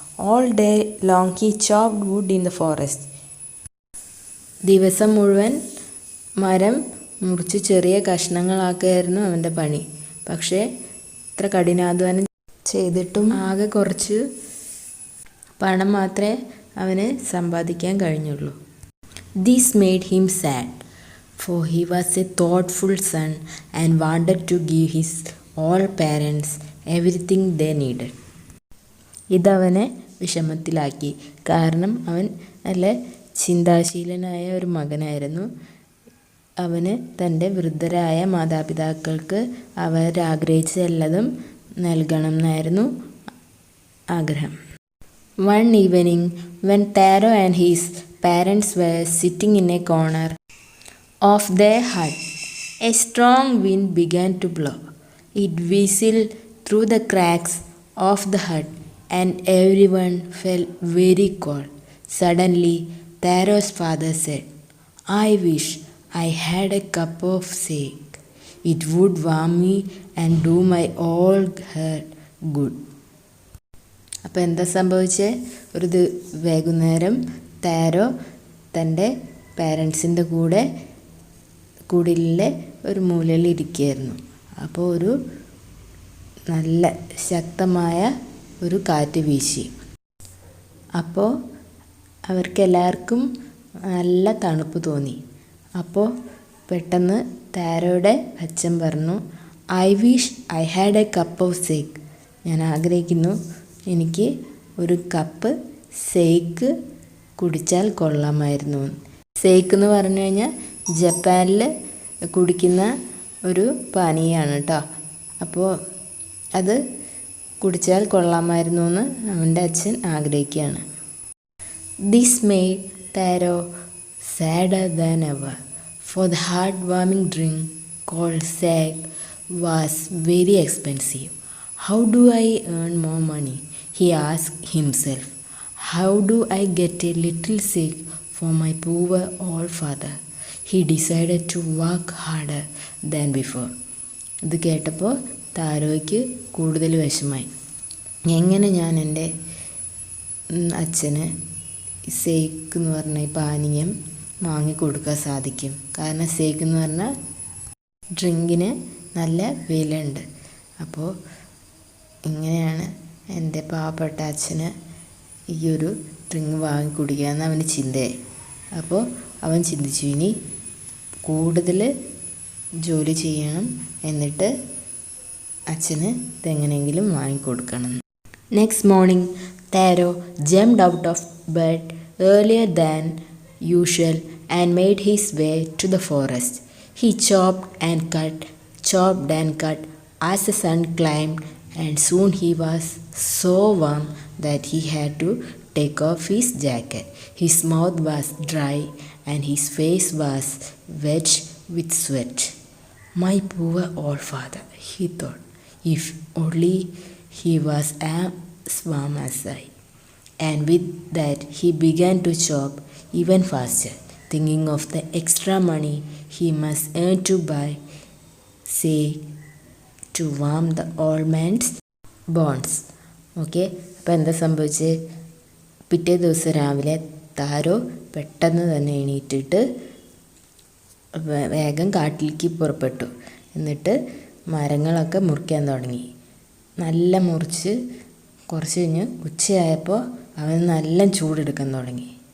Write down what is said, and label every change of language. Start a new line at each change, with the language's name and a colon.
English: All day long he chopped wood in the forest.
Malayalam: ദിവസം മുഴുവൻ മരം മുറിച്ച് ചെറിയ കഷ്ണങ്ങളാക്കുകയായിരുന്നു അവൻ്റെ പണി. പക്ഷേ ഇത്ര കഠിനാധ്വാനം ചെയ്തിട്ടും ആകെ കുറച്ച് പണം മാത്രമേ അവന് സമ്പാദിക്കാൻ കഴിഞ്ഞുള്ളൂ.
English: This made him sad, for he was a thoughtful son and wanted to give his all parents everything they needed.
Malayalam: ഇതവനെ വിഷമത്തിലാക്കി. കാരണം അവൻ നല്ല ചിന്താശീലനായ ഒരു മകനായിരുന്നു. അവന് തൻ്റെ വൃദ്ധരായ മാതാപിതാക്കൾക്ക് അവരാഗ്രഹിച്ചതെല്ലതും നൽകണം എന്നായിരുന്നു ആഗ്രഹം.
English: One evening when Taro and his parents were sitting in a corner of their hut, a strong wind began to blow. It whistled through the cracks of the hut and everyone felt very cold. Suddenly, Taro's father said, "I wish I had a cup of shake. It would warm me and do my all hurt good."
Malayalam: അപ്പോൾ എന്താ സംഭവിച്ചേ? ഒരു വൈകുന്നേരം താരോ തൻ്റെ പാരൻസിൻ്റെ കൂടെ കുടിലിലെ ഒരു മൂലയിൽ ഇരിക്കുകയായിരുന്നു. അപ്പോൾ ഒരു നല്ല ശക്തമായ ഒരു കാറ്റ് വീശി. അപ്പോൾ അവർക്കെല്ലാവർക്കും നല്ല തണുപ്പ് തോന്നി. അപ്പോൾ പെട്ടെന്ന് താരോയുടെ അച്ഛൻ പറഞ്ഞു,
English: "I wish I had a cup of shake."
Malayalam: ഞാൻ ആഗ്രഹിക്കുന്നു എനിക്ക് ഒരു കപ്പ് ഷേക്ക് കുടിച്ചാൽ കൊള്ളാമായിരുന്നു. ഷേക്ക് എന്ന് പറഞ്ഞു കഴിഞ്ഞാൽ ജപ്പാനിൽ കുടിക്കുന്ന ഒരു പാനീയമാണ് കേട്ടോ. അപ്പോൾ അത് കുടിച്ചാൽ കൊള്ളാമായിരുന്നു എന്ന് അവൻ്റെ അച്ഛൻ ആഗ്രഹിക്കുകയാണ്.
English: This made Taro sadder than ever, for the heart-warming drink called shake was very expensive. How do I earn more money? He asked himself. How do I get a little shake for my poor old father? He decided to work harder than before.
Malayalam: ഇത് കേട്ടപ്പോൾ താരോയ്ക്ക് കൂടുതൽ വിഷമായി. എങ്ങനെ ഞാൻ എൻ്റെ അച്ഛന് shake എന്ന് പറഞ്ഞ ഈ പാനീയം വാങ്ങിക്കൊടുക്കാൻ സാധിക്കും? കാരണം ഷേക്ക് എന്ന് പറഞ്ഞാൽ ഡ്രിങ്കിന് നല്ല വിലയുണ്ട്. അപ്പോൾ ഇങ്ങനെയാണ് എൻ്റെ പാവപ്പെട്ട അച്ഛന് ഈ ഒരു ഡ്രിങ്ക് വാങ്ങിക്കുടിക്കാമെന്ന് അവന് ചിന്തയായി. അപ്പോൾ അവൻ ചിന്തിച്ചു, ഇനി കൂടുതൽ ജോലി ചെയ്യണം, എന്നിട്ട് അച്ഛന് ഇതെങ്ങനെയെങ്കിലും വാങ്ങിക്കൊടുക്കണം.
English: Next morning Taro jumped out of bed earlier than usual and made his way to the forest. He chopped and cut as the sun climbed, and soon he was so warm that he had to take off his jacket. His mouth was dry and his face was wet with sweat. My poor old father, he thought, if only he was as warm as I. And with that he began to chop even faster, thinking of the extra money he must earn to buy, say, to warm the old man's bones.
Malayalam: Okay, അപ്പോൾ എന്താ സംഭവിച്ചത്? പിറ്റേ ദിവസം രാവിലെ താരോ പെട്ടെന്ന് തന്നെ എണീറ്റിട്ട് വേഗം കാട്ടിലേക്ക് പുറപ്പെട്ടു. എന്നിട്ട് മരങ്ങളൊക്കെ മുറിക്കാൻ തുടങ്ങി. നല്ല മുറിച്ച് കുറച്ച് കഴിഞ്ഞ് ഉച്ചയായപ്പോൾ അവൻ നല്ല ചൂടെടുക്കാൻ തുടങ്ങി.